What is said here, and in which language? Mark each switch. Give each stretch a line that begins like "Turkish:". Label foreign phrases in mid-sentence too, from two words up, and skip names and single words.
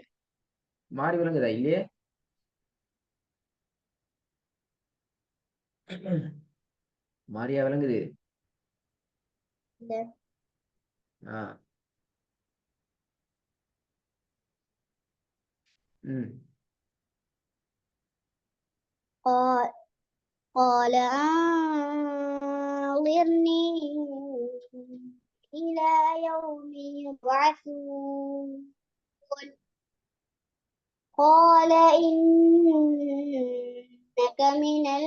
Tamil: மாறி விளங்குதா இல்லையே? மாறியா விளங்குது? இல்ல ஆஹ் உம்
Arabic: قال قال أنظرني إلى يوم يبعثون قال إنك من